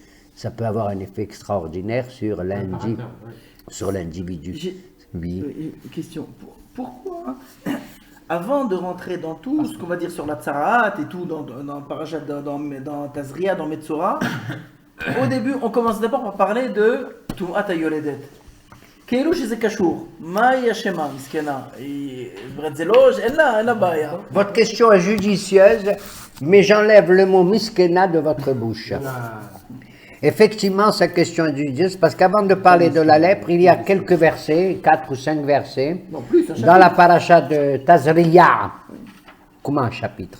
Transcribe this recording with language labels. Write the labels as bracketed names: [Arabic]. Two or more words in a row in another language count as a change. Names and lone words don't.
[French] Ça peut avoir un effet extraordinaire sur l'individu. J'ai Oui. une question. Pourquoi, avant de rentrer dans tout ce qu'on va dire sur la Tsaraat et tout, dans Parashat, dans Tazria, dans Metzora, au début, on commence d'abord par parler de [Hebrew] טומאת היולדת. כאילו שזה קשור, מה היא אשמה, מסכנה? היא ברצלוש, אין לה בעיה. [French] Votre question est judicieuse, mais j'enlève le mot miskena de votre bouche. Effectivement, sa question est judicieuse, parce qu'avant de parler de la lèpre, il y a quelques versets, 4 ou 5 versets, Non, plus, un dans chapitre. la paracha de Tazria. Comment un chapitre?